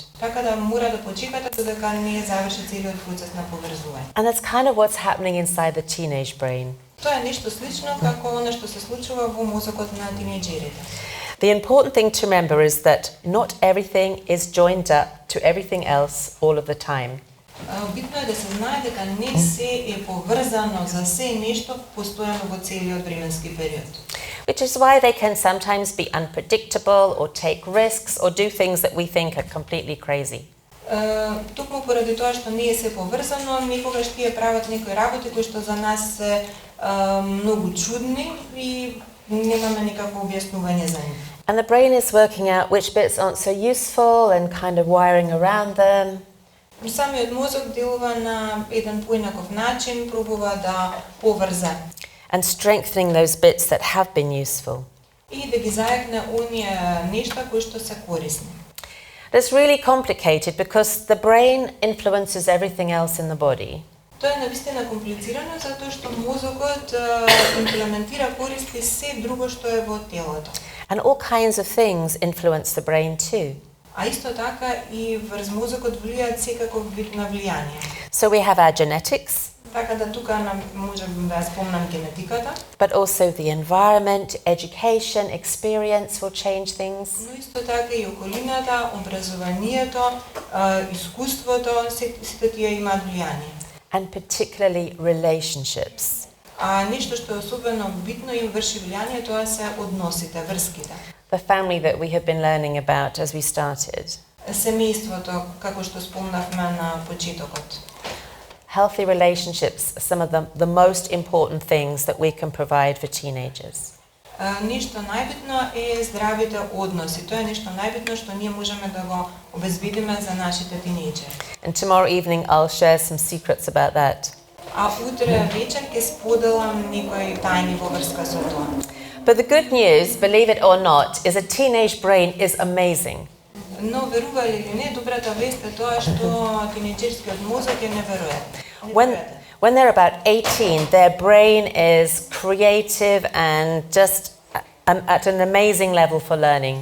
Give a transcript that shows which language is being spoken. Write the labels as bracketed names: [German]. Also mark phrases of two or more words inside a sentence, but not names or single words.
[Macedonian] Така да мора да почекате додека не заврши целиот процес на поврзување. [English] And that's kind of what's happening inside the teenage brain. [Macedonian] Тоа е нешто слично како она што се случува во мозокот на тинејџерите. [English] The important thing to remember is that not everything is joined up to everything else all of the time. [Macedonian] Битно е да се знае дека не се е поврзано за се нешто постојано во целиот временски период. [English] Which is why they can sometimes be unpredictable or take risks or do things that we think are completely crazy. [Macedonian] Токму поради тоа што не е се поврзано, некогаш тие прават некои работи кои што за нас се многу чудни и немаме никакво објаснување за нив. [English] And the brain is working out which bits aren't so useful and kind of wiring around them. [Macedonian] Самиот мозок делува на еден поинаков начин, пробува да поврза [English] And strengthening those bits that have been useful. [Macedonian] и да ги зајакне оние нешта кои што се корисни. [English] It's really complicated because the brain influences everything else in the body. [Macedonian] Тоа е навистина комплицирано затоа што мозокот имплементира користи се друго што е во телото. [English] And all kinds of things influence the brain too. [Macedonian] А исто така и врз мозокот влијаат секаков вид на влијание. [English] So we have our genetics, [Macedonian] Така да тука можам да спомнам генетиката, [English] but also the environment, education, experience will change things. [Macedonian] но исто така и околината, образованието, искуството, сите тие имаат влијание. [English] And particularly relationships. [Macedonian] А нешто што е особено битно им врши влијание, тоа се односите, врските. [English] The family that we have been learning about as we started. [Macedonian] Семејството, како што спомнавме на почетокот. [English] Healthy relationships are some of the most important things that we can provide for teenagers. [Macedonian] Нешто најбитно е здравите односи. Тоа е нешто најбитно што ние можеме да го обезбедиме за нашите тинејџери. [English] And tomorrow evening I'll share some secrets about that. [Macedonian] А утре вечер ќе споделам некои тајни во врска со тоа. [English] But the good news, believe it or not, is a teenage brain is amazing. [Macedonian] Но верували или не, добрата вест е тоа што тинејџерскиот мозок е неверојатен. [English] When they're about 18, their brain is creative and just at an amazing level for learning.